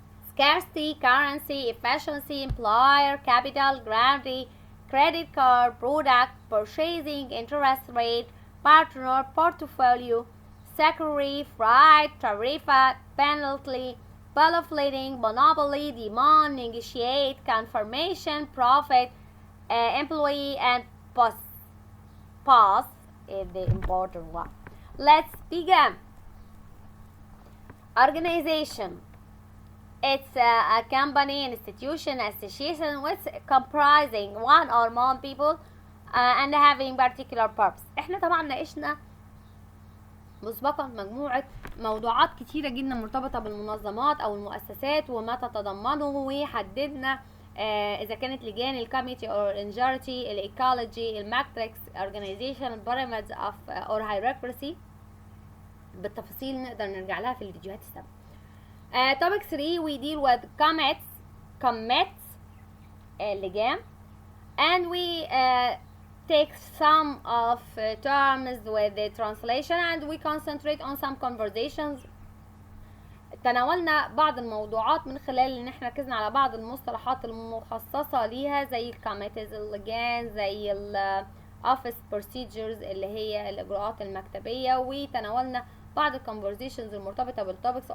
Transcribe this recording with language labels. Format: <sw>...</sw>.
<en>scarcity, currency, efficiency, employer, capital, guarantee, credit card, product, purchasing, interest rate, partner, portfolio, security, freight, tariff, penalty, bill of lading, monopoly, demand, negotiate, confirmation, profit, employee, and pass is the important one. Let's begin. Organization. It's a company, institution, association with comprising one or more people and having particular purpose.</en> <ar>احنا طبعا ناقشنا مسبقا مجموعة موضوعات كتيرة جدا مرتبطة بالمنظمات أو المؤسسات وما تتضمنه، وحددنا إذا كانت لجان الكوميتي أو الانجارتي، الإيكولوجي، الماتريكس، organization،</ar> <en>pyramids of or hierarchy</en> <ar>بالتفاصيل نقدر نرجع لها في الفيديوهات السابقة.</ar> <en>Topic 3 we deal with commits اللجان, and we take some of terms with the translation and we concentrate on some conversations.</en> <ar>تناولنا بعض الموضوعات من خلال ان احنا ركزنا على بعض المصطلحات المخصصة ليها زي الكوميتيز اللجان، زي</ar> <en>office procedures</en> <ar>اللي هي الاجراءات المكتبية، وتناولنا بعض الconversations المرتبطة بالtopics.</ar>